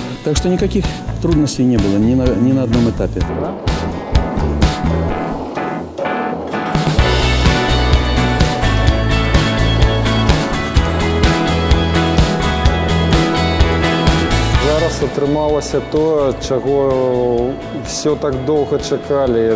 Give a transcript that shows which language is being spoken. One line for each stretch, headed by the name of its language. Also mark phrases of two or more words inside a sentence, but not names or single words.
Russian: Так что никаких трудностей не было ни на одном этапе.
Belarusian: Зараз атрымалася то, чаго все так доўга чакалі.